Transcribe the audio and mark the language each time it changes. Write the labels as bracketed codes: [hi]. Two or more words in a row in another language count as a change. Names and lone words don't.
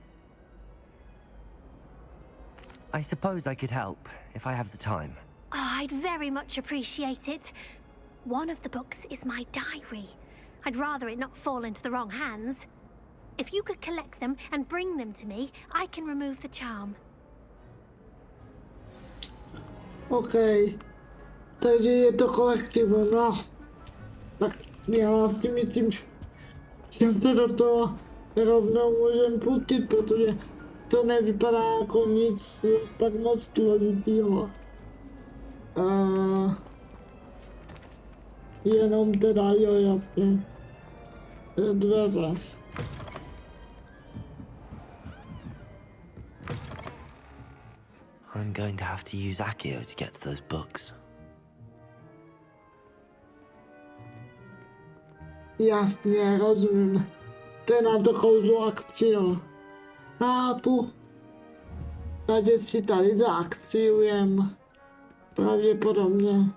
[en] I suppose I could help, if I have the time. Oh, I'd very much appreciate it. One of the books is my diary. I'd rather it not fall into the wrong hands. If you could collect them and bring them to me, I can remove the charm. Okay. [cs] Takže je to kolektivu, no. Tak já si myslím, že se do toho rovnou můžem pustit, protože to nevypadá jako nic tak moc složitýho. Jenom teda, jo, jasně. Dveře. [en] I'm going to have to use Accio to get to those books. [cs] Jasně, rozumím. To je na to kouzlo Accio. Chápu. Takže si tady zaakciujem. Pravděpodobně.